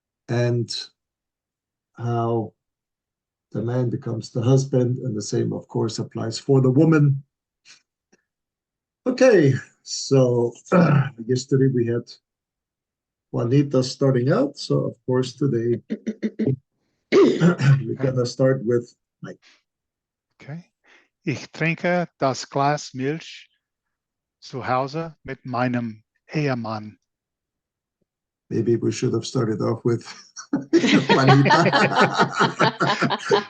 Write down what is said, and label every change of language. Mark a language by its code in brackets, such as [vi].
[en] and how the man becomes the husband, and the same, of course, applies for the woman. Okay, so yesterday we had Juanita starting out, so of course today we're gonna start with Mike. Okay. [de] Ich trinke das Glas Milch zu Hause mit meinem Ehemann. [en] Maybe we should have started off with Juanita.